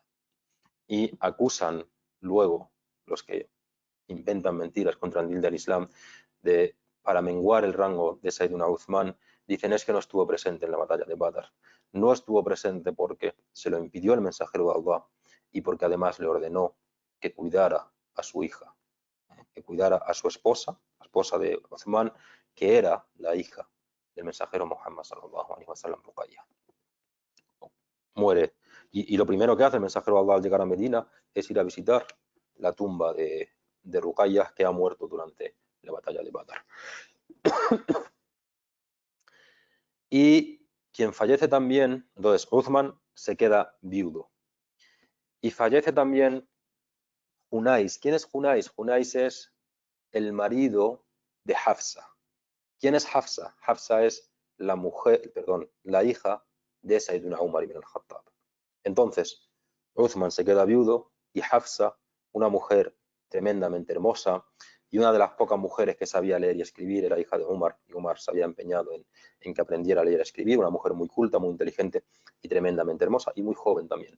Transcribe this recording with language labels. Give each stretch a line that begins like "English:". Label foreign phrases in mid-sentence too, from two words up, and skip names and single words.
Spanish: Y acusan luego los que inventan mentiras contra el din del Islam para menguar el rango de Sayyiduna Uthman, dicen: es que no estuvo presente en la batalla de Badr. No estuvo presente porque se lo impidió el mensajero de Allah y porque además le ordenó que cuidara a su hija, que cuidara a su esposa, la esposa de Uthman, que era la hija del mensajero Muhammad
Arabic: صلى الله عليه وسلم,
Spanish: Ruqayya. Muere. Y lo primero que hace el mensajero de Allah al llegar a Medina es ir a visitar la tumba de Ruqayya, que ha muerto durante la batalla de Badr. Y quien fallece también, entonces Uthman se queda viudo. Y fallece también Hunais. ¿Quién es Hunais? Hunais es el marido de Hafsa. ¿Quién es Hafsa? Hafsa es la mujer, perdón, la hija de Sayyiduna Umar ibn al-Khattab. Entonces, Uthman se queda viudo y Hafsa, una mujer tremendamente hermosa y una de las pocas mujeres que sabía leer y escribir, era hija de Umar, y Umar se había empeñado en que aprendiera a leer y escribir, una mujer muy culta, muy inteligente y tremendamente hermosa y muy joven también.